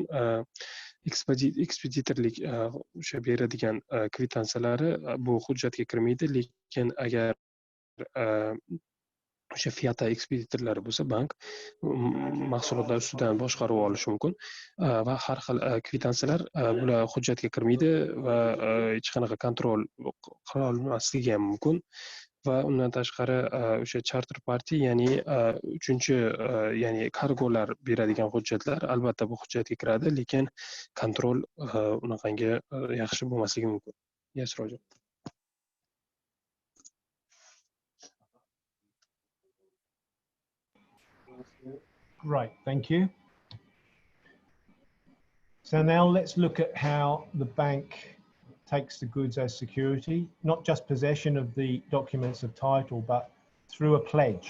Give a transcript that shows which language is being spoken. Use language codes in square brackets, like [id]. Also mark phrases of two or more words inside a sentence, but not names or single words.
[uz] Ekspeditorlik o'sha beradigan kvitantsiyalari bu hujjatga kirmaydi, lekin agar o'sha FIATA ekspeditorlari bo'lsa, bank mahsulotlar ustidan boshqaruv olishi mumkin va har xil kvitansiyalar bular hujjatga kirmaydi va hech qanaqa kontrol qila olmasligi ham mumkin. va undan tashqari o'sha [en] charter party, [uz] ya'ni uchinchi ya'ni kargolar beradigan hujjatlar albatta bu hujjatga kiradi, lekin kontrol unaqangi yaxshi bo'lmasligi mumkin. [en] Yes, Roger. Right, thank you. So now let's look at how the bank takes the goods as security, not just possession of the documents of title, but through a pledge.